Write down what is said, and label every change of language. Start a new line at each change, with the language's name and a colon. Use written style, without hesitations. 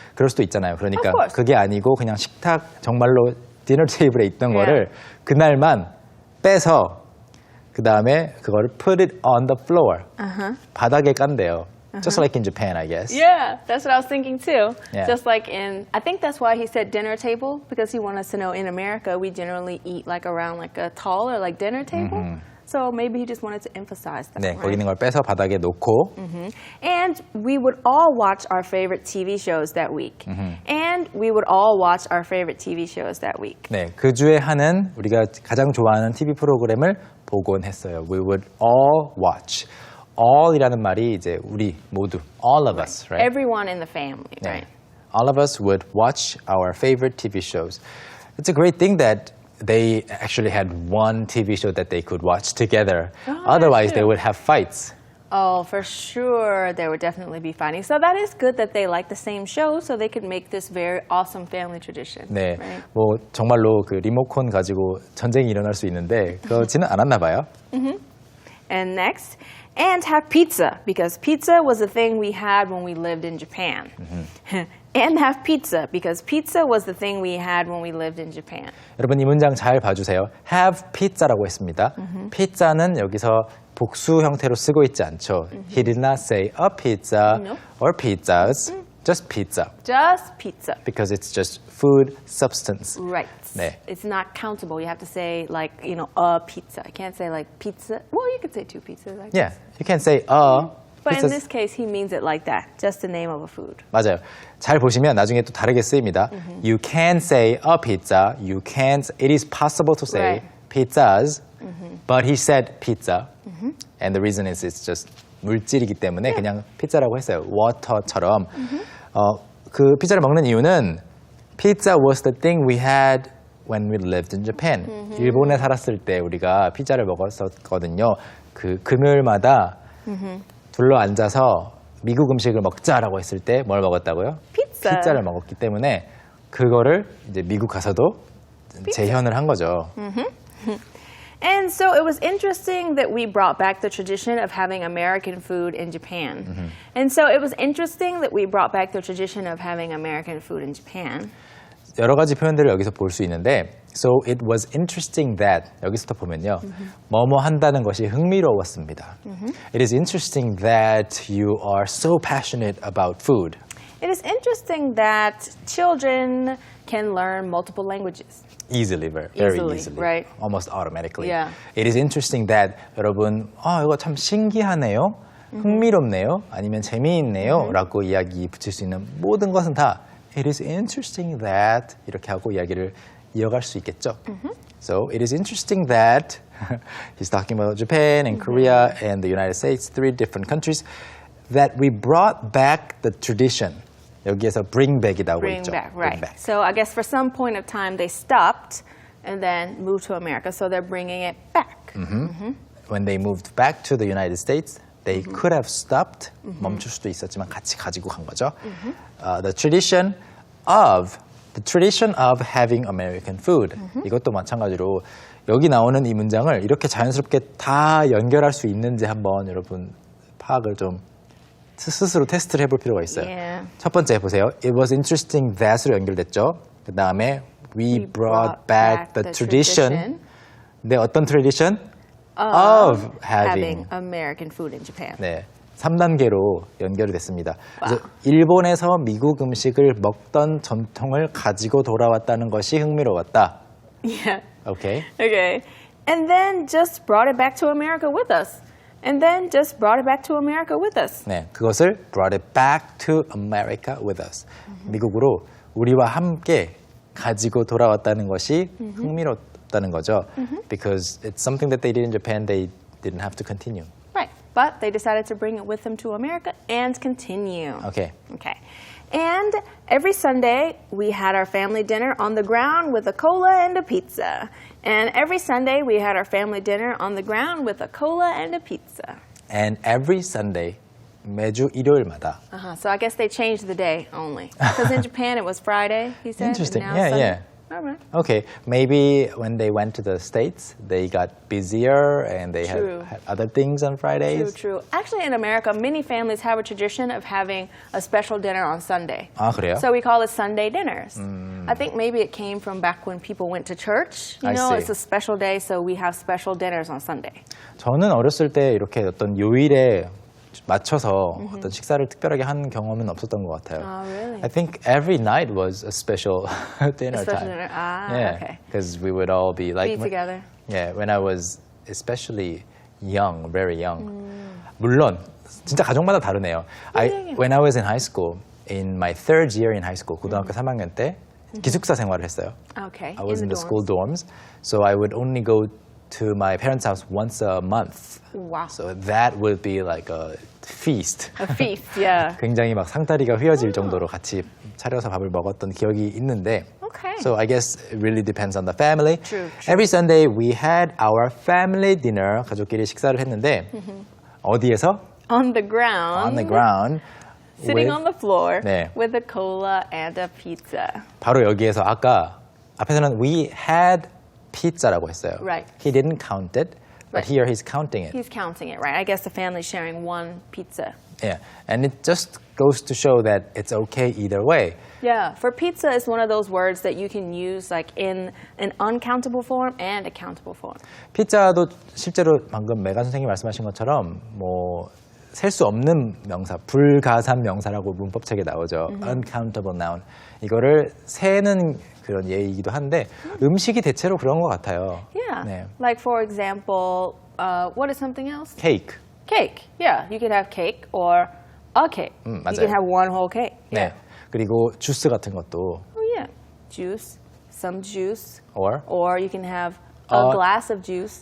Korean: 그럴 수도 있잖아요. 그러니까
English: Of course.
Korean: 그게 아니고 그냥 식탁 정말로 디너 테이블에 있던 거를 그날만 빼서 그 다음에 그거를
English: put it on the floor.
Korean: 바닥에 깐대요.
English: Just like in Japan, I guess. Yeah, that's what I was thinking too. Yeah. Just like in, I think that's why he said dinner table, because he wanted us to know in America we generally eat like around like a tall or like dinner table. So maybe he just wanted to emphasize that.
Korean: 네,
English: right?
Korean: 거기 있는 걸 빼서 바닥에 놓고
English: And we would all watch our favorite TV shows that week. And we would all watch our favorite TV shows that week.
Korean: 네, 그 주에 하는 우리가 가장 좋아하는 TV 프로그램을 보곤 했어요.
English: We would all watch.
Korean: all이라는 말이 이제 우리 모두,
English: all of us, right? Everyone in the family,
Korean: 네.
English: right? All of us would watch our favorite TV shows. It's a great thing that they actually had one TV show that they could watch together. Otherwise, that's they true. would have fights. Oh, for sure, there would definitely be fighting. So that is good that they like the same show, so they could make this very awesome family tradition.
Korean: 네,
English: Right?
Korean: 뭐 정말로 그 리모컨 가지고 전쟁이 일어날 수 있는데 그렇지는 않았나 봐요.
English: And next, and have pizza, because pizza was a thing we had when we lived in Japan. And have pizza, because pizza was the thing we had when we lived in Japan.
Korean: 여러분 이 문장 잘 봐주세요.
English: Have pizza
Korean: 라고 했습니다. 피자는 여기서 복수 형태로 쓰고 있지 않죠.
English: He did not say a pizza No. or pizzas, just pizza, Just pizza. because it's just food substance. Right. 네. It's not countable. You have to say like, you know, a pizza. You can't say like pizza. Well, you could say two pizzas. I guess. Yeah, you can say a. But in pizzas. this case, he means it like that. Just the name of a food.
Korean: 맞아요. 잘 보시면 나중에 또 다르게 쓰입니다.
English: You can say a pizza. You can't. It is possible to say Right. pizzas, but he said pizza, and the reason is it's just
Korean: 물질이기 때문에 그냥 피자라고 했어요.
English: water처럼.
Korean: 그 피자를 먹는 이유는
English: pizza was the thing we had when we lived in Japan.
Korean: 일본에 살았을 때 우리가 피자를 먹었었거든요. 그 금요일마다 둘러 앉아서 미국 음식을 먹자라고 했을 때 뭘 먹었다고요? 피자. 피자를 먹었기 때문에 그거를 이제 미국 가서도 재현을 한 거죠.
English: And so it was interesting that we brought back the tradition of having American food in Japan. And so it was interesting that we brought back the tradition of having American food in Japan.
Korean: 여러 가지 표현들을 여기서 볼 수 있는데
English: So it was interesting that
Korean: 여기서부터 보면요. 뭐뭐 한다는 것이 흥미로웠습니다.
English: It is interesting that you are so passionate about food. It is interesting that children can learn multiple languages. Easily, very Easily, easily. right. Almost automatically. Yeah. It is interesting that
Korean: 여러분, 이거 참 신기하네요. 흥미롭네요. 아니면 재미있네요. 라고 이야기 붙일 수 있는 모든 것은 다
English: It is interesting that
Korean: 이렇게 하고 이야기를 이어갈 수 있겠죠.
English: So it is interesting that he's talking about Japan and Korea and the United States, 3 different countries, that we brought back the tradition.
Korean: 여기에서 bring back이 나오고
English: Bring
Korean: 있죠.
English: back, right. Bring back. So I guess for some point of time they stopped and then moved to America. So they're bringing it back. When they moved back to the United States, they could have stopped,
Korean: 멈출 수도 있었지만 같이 가지고 간 거죠.
English: The tradition of having American food.
Korean: 이것도 마찬가지로 여기 나오는 이 문장을 이렇게 자연스럽게 다 연결할 수 있는지 한번 여러분 파악을 좀 스스로 테스트를 해볼 필요가 있어요.
English: Yeah.
Korean: 첫 번째 보세요.
English: It was interesting that
Korean: 으로 연결됐죠. 그 다음에
English: we brought back the tradition.
Korean: 네, 어떤 tradition?
English: Of having American food in Japan.
Korean: 네, 3단계로 연결이 됐습니다. 그래서 일본에서 미국 음식을 먹던 전통을 가지고 돌아왔다는 것이 흥미로웠다.
English: Yeah. Okay. Okay. And then just brought it back to America with us. And then just brought it back to America with us.
Korean: 네, 그것을
English: brought it back to America with us.
Korean: 미국으로 우리와 함께 가지고 돌아왔다는 것이 흥미롭다는 거죠.
English: Because it's something that they did in Japan, they didn't have to continue. Right. But they decided to bring it with them to America and continue. Okay. Okay. And every Sunday, we had our family dinner on the ground with a cola and a pizza. And every Sunday, we had our family dinner on the ground with a cola and a pizza.
Korean: And every Sunday, 매주 일요일마다.
English: So I guess they changed the day only. Because in Japan, it was Friday, he said. Interesting. And now Yeah, Sunday. yeah. All right. Okay, maybe when they went to the States, they got busier and they True. had other things on Fridays. True. Actually, in America, many families have a tradition of having a special dinner on Sunday.
Korean: 아, 그래요?
English: So we call it Sunday dinners. I think maybe it came from back when people went to church. You I know, see. it's a special day, so we have special dinners on Sunday.
Korean: 저는 어렸을 때 이렇게 어떤 요일에 맞춰서 어떤 식사를 특별하게 한 경험은 없었던 것 같아요.
English: Oh, really? I think every night was a special dinner Special time. dinner. Ah, yeah, okay. because we would all be like Be together. Yeah, when I was especially young, very young.
Korean: 물론 진짜 가족마다 다르네요.
English: When I was in high school, in my 3rd year in high school,
Korean: 고등학교 3학년 때 기숙사 생활을 했어요.
English: Okay. I was in the dorms. school dorms, so I would only go to my parents' house once a month. Wow. So that would be like a feast. A feast, yeah.
Korean: 굉장히 막 상다리가 휘어질 정도로 같이 차려서 밥을 먹었던 기억이 있는데.
English: Okay. So I guess it really depends on the family. True. Every Sunday we had our family dinner.
Korean: 가족끼리 식사를 했는데 어디에서?
English: On the ground. On the ground. Sitting with- on the floor
Korean: 네.
English: with a cola and a pizza.
Korean: 바로 여기에서 아까 앞에서는
English: we had pizza
Korean: 라고 했어요.
English: Right. He didn't count it, but Right. here he's counting it. He's counting it, right? I guess the family's sharing one pizza. Yeah, and it just goes to show that it's okay either way. Yeah, for pizza is one of those words that you can use like in an uncountable form and a countable form.
Korean: 피자도 실제로 방금 메간 선생님이 말씀하신 것처럼 뭐 셀 수 없는 명사, 불가산 명사라고 문법책에 나오죠.
English: uncountable noun.
Korean: 이거를 세는 그런 예이기도 한데 음식이 대체로 그런 것 같아요.
English: Yeah.
Korean: 네.
English: Like for example, what is something else?
Korean: 케이크.
English: Cake. Yeah, you could have cake or a cake. You
Korean: 맞아요.
English: can have one whole cake.
Korean: 네. 그리고 주스 같은 것도
English: Oh yeah, juice, some juice, or or you can have a glass of juice.